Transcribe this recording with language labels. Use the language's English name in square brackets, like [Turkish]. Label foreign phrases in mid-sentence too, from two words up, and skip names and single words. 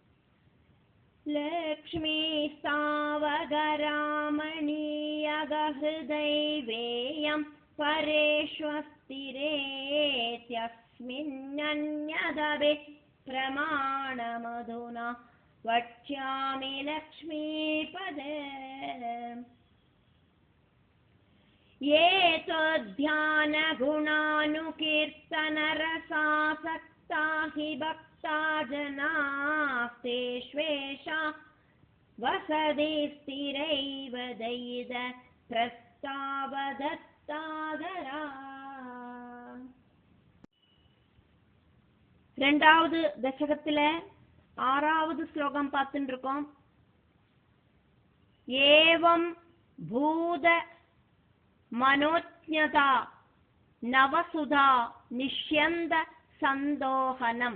[Sanskrit] लक्ष्मी स्तावकरामणीयकहृतैवेयं परेष्वस्थिरेत्यस्मिन्नन्यदपे प्रमाणमधुना वक्ष्यामि लक्ष्मीपते. ये त्वध्यान गुणानुकीर्तनरसासक्ता हि भक्ता जनास्तेष्वेषा वसति स्थिरैव दयिद प्रस्तावदत्तादरा. [Tamil] ரெண்டாவது தசகத்துல 6வது ஸ்லோகம் பார்த்துட்டு இருக்கோம். [Sanskrit] एवं भूत मनोज्ञता नवसुधा निष्यन्द सन्दोहनम्.